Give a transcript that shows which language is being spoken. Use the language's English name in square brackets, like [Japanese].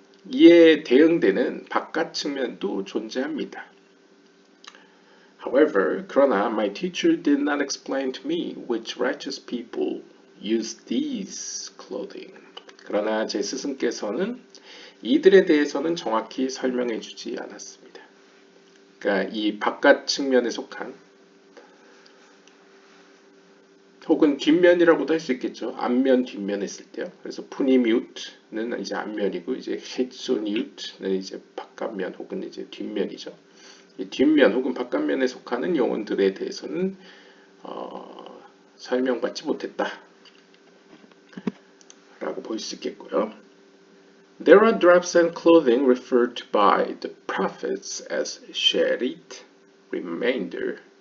[Korean] 이에 대응되는 바깥 측면도 존재합니다. [English] However, [Korean] 그러나 [English] my teacher did not explain to me which righteous people use these clothing. [Korean] 그러나 제 스승께서는 이들에 대해서는 정확히 설명해 주지 않았습니다. 그러니까 이 바깥 측면에 속한 혹은 뒷면이라고도 할 수 있겠죠. 앞면, 뒷면 했을 때요. 그래서 푸니미우트는 이제 앞면이고 이제 히츠니우트는 이제 바깥면 혹은 이제 뒷면이죠. 이 뒷면 혹은 바깥면에 속하는 영혼들에 대해서는 설명받지 못했다 라고 볼 수 있겠고요. [English] There are drops and clothing referred to by the prophets as sherit, remainder.